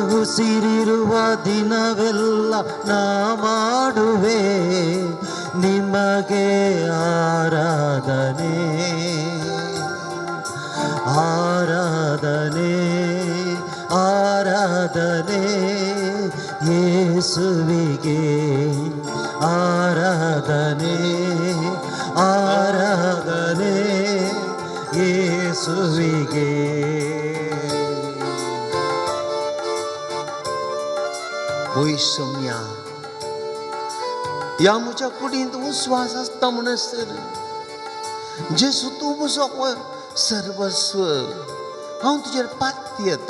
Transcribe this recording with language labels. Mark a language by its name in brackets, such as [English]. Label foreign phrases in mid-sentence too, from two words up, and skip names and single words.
[Kannada] ಉಸಿರಿರುವ ದಿನವೆಲ್ಲ ನಾ ಮಾಡುವೆ ನಿಮಗೆ ಆರಾಧನೆ ಆರಾಧನೆ ಆರಾಧನೆ ಯೇಸುವಿಗೆ ಆರಾಧನೆ ಆರಾಧನೆ ಯೇಸುವಿಗೆ. [Konkani] होय सौम्या या म्हज्या कुडींत उस्वास आसता म्हणसर जेसू तूं म्हजो सर्वस्व हांव तुजेर पाती येता.